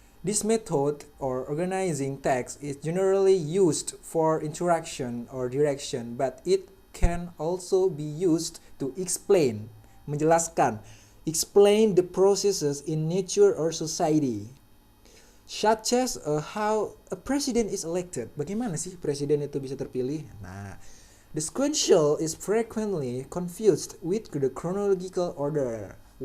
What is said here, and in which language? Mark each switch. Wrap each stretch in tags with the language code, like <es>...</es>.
<en>This method or organizing text is generally used for interaction or direction, but it can also be used to explain, menjelaskan, explain the processes in nature or society. Such as how a president is elected.</en> <id>Bagaimana sih presiden itu bisa terpilih?</id> <en>Nah, the sequential is frequently confused with the chronological order.</en>